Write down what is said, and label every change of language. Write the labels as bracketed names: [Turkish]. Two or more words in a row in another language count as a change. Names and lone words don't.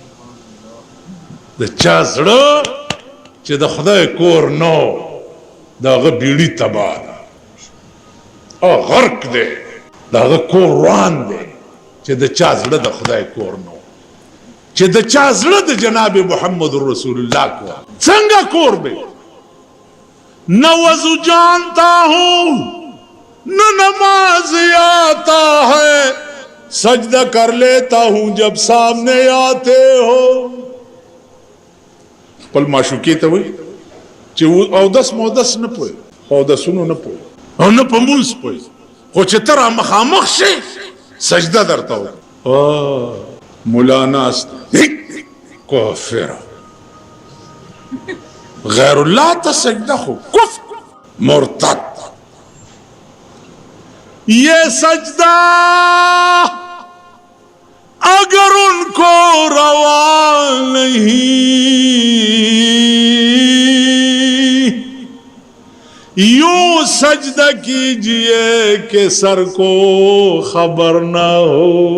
[Pashto] د چا زړه چې د خدای کور نو د هغه بیړي تباه ده او غرق دی، د هغه کور روان دی چې د چا زړه د خدای کور نو، چې د چا زړه د جناب محمد رسول الله کور. څنګه کور دی؟ [Urdu] نہ وضو جانتا ہوں نہ نماز آتا ہے، سجدہ کر لیتا ہوں جب سامنے آتے ہو. [Pashto] خپل معشوقې ته وایي چې اودس مودس نه پوهېږي، اودسونو نه پوهېږي او نه په مونځ پوهېږي، خو چې ته را مخامخ شې سجده درته وکړه. ملا ناست کافر غیر اللہ تا سجدہ خو کفر مرتد. [Urdu] یہ سجدہ اگر ان کو روا نہیں، یوں سجدہ کیجئے کہ سر کو خبر نہ ہو.